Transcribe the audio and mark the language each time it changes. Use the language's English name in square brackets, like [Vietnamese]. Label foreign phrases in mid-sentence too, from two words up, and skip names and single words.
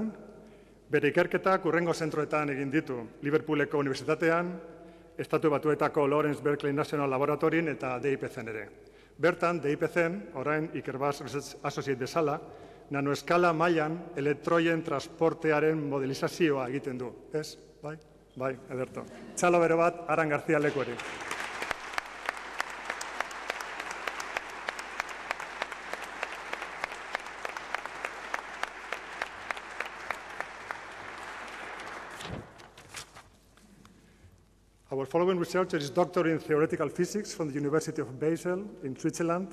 [Basque] Bere ikerketak urrengo zentroetan egin ditu, Liverpooleko Unibertsitatean, Estatu Batuetako Lawrence Berkeley National Laboratoryin eta DIPC-en ere. Bertan, DIPC-en, orain Ikerbasque [English] Research Associate [Basque] bezala, nanoeskala mailan elektroien transportearen modelizazioa egiten du. Ez? Bai? Bai, ederto. Txalo bero bat, Aran Garzia lekuari. [English] Our following researcher is Doctor in Theoretical Physics from the University of Basel in Switzerland.